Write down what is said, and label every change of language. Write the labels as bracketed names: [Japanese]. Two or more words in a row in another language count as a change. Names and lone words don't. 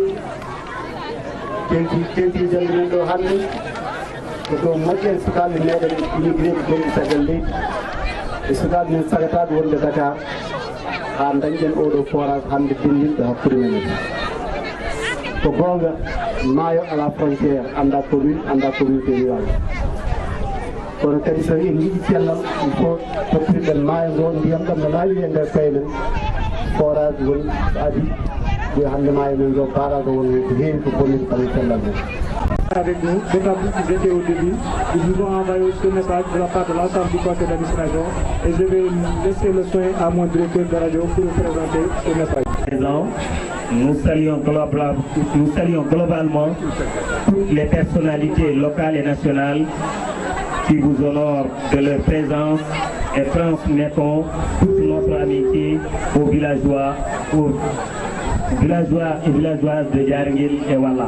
[Fula] tenti jande men ɗo hannde ko ɗo moƴƴen sukaɓe meɗen immigré ko gonɗi caggal leydi e sukaɓe men sagataɓe wonde Dakar ha dañƴen oɗo forage hannde dindinɗo hakkude men ko gonga maayo ala frontiére anda commune anda [French] communauté rurale [Fula] kono kadi so en jiiɗi cellal [French] il faut [Fula] toppiriɗen maayo ngo ndiyam ɗam no laawi e nder koye men forage woni adi ɓe hannde maayo men ngo barage woni ko heewi ko bonnide kala cellal men [French] avec nous, d'autant plus qu'ils étaient au début. Ils nous ont envoyé ce message de la part de l'ensemble du conseil d'administration et je vais laisser le soin à mon directeur de radio pour vous présenter ce message. Nous saluons globalement toutes les personnalités locales et nationales qui vous honorent de leur présence et transmettons toute notre amitié aux villageois, aux villageois et villageoises de Djaranguil et Walla.